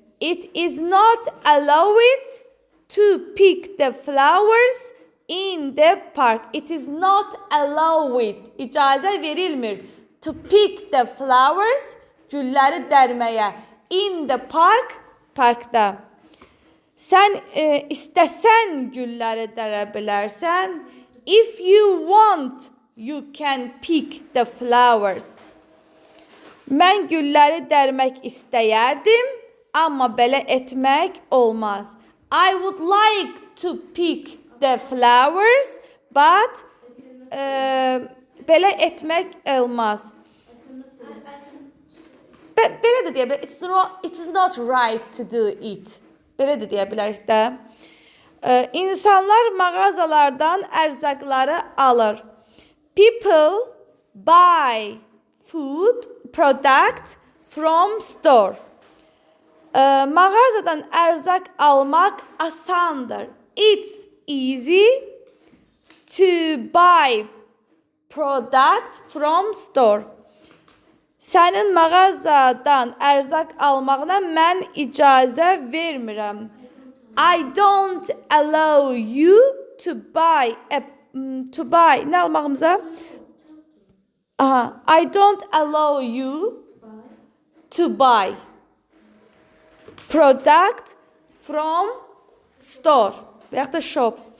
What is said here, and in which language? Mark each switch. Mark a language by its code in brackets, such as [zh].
[en] It is not allowed to pick the flowers in the park. It is not allowed. [az] İcazə verilmir. [en] To pick the flowers, [az] gülləri dərməyə. [en] In the park, [az] parkda. Sən istəsən gülləri dərə bilərsən. [en] If you want, you can pick the flowers. [az] Mən gülləri dərmək istəyərdim, amma belə etmək olmaz. [en] I would like to pick the flowers, but [az] belə etmək olmaz. Belə də deyə bilərik. [en] It is not right to do it. [az] Belə də deyə bilərik də. İnsanlar mağazalardan ərzaqları alır. [en] People buy food product from store. [az] Mağazadan ərzaq almaq asandır. [en] It's easy to buy product from store. [az] Sənin mağazadan ərzaq almağına mən icazə vermirəm. [en] I don't allow you to buy [az] nə almağımıza? [en] I don't allow you to buy product from store [az] və yaxud da [en] shop.